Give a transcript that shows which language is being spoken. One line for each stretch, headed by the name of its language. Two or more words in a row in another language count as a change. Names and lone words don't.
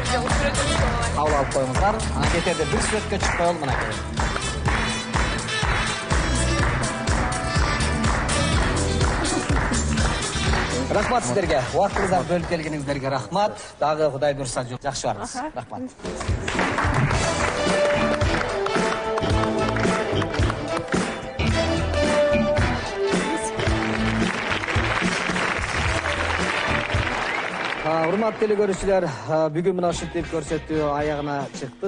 Kyrgyz: Кабыл алып коюңуздар. Анан кетерде бир сүрөткө чыгып коелу, мынакей.
Kazakh: Рахмат сіздерге. Уақытыңыздарды бөліп келгеніңіздерге рахмат. Дағы Құдай бұйырса жақсы барыңыз. Рахмат.
Kyrgyz: Урматтуу телекөрүүчүлөр, бүгүн мына ушинтип көрсөтүү аягына чыкты.